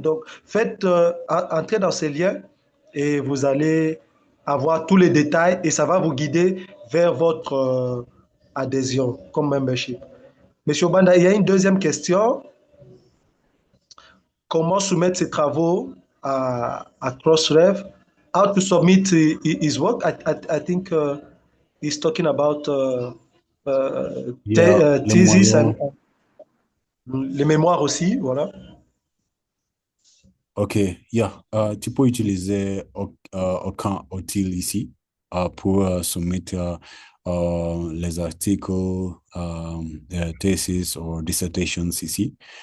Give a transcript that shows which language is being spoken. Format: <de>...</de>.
<fr>Donc, faites entrer dans ces liens et vous allez avoir tous les détails et ça va vous guider vers votre adhésion comme membership. Monsieur Banda, il y a une deuxième question. Comment soumettre ses travaux à Crossref?</fr> <en>How to submit his work? I think he's talking about</en> <fr>Il y a le</fr> <en>thesis</en> <fr>moyen. and les mémoires aussi, voilà.</fr> <en>Ok, yeah.</en> <fr>Tu peux utiliser aucun outil ici pour soumettre les articles, thesis ou dissertations ici.</fr>